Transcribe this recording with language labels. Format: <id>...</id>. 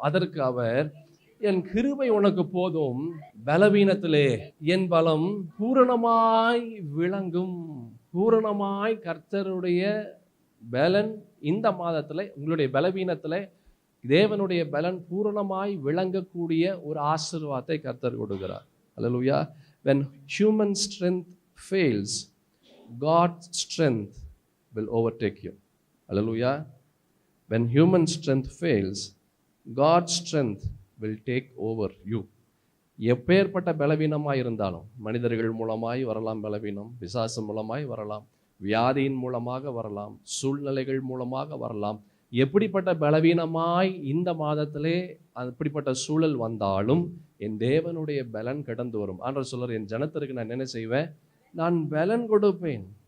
<ta>அதற்கு அவர், என் கிருபை உனக்கு போதும், பலவீனத்திலே என் பலம் பூரணமாய் விளங்கும். பூரணமாய் கர்த்தருடைய பலன் இந்த மாதத்துல, உங்களுடைய பலவீனத்துல தேவனுடைய பலன் பூரணமாய் விளங்கக்கூடிய ஒரு ஆசீர்வாதத்தை கர்த்தர் கொடுக்கிறார். அல்லேலூயா.</ta> <en>When human strength fails, God's strength will overtake you. Hallelujah. When human strength fails, God's strength will take over you.</en> <ta>எப்பேற்பட்ட பலவீனமாய் இருந்தாலும், மனிதர்கள் மூலமாய் வரலாம் பலவீனம், பிசாசு மூலமாய் வரலாம், வியாதியின் மூலமாக வரலாம், சூழ்நிலைகள் மூலமாக வரலாம். எப்படிப்பட்ட பலவீனமாய் இந்த மாதத்திலே அப்படிப்பட்ட சூழல் வந்தாலும் என் தேவனுடைய பலன் கடந்து வரும். ஆண்டவர் சொல்றார், என் ஜனத்திற்கு நான் என்ன செய்வேன்? நான் பலன் கொடுப்பேன்.</ta>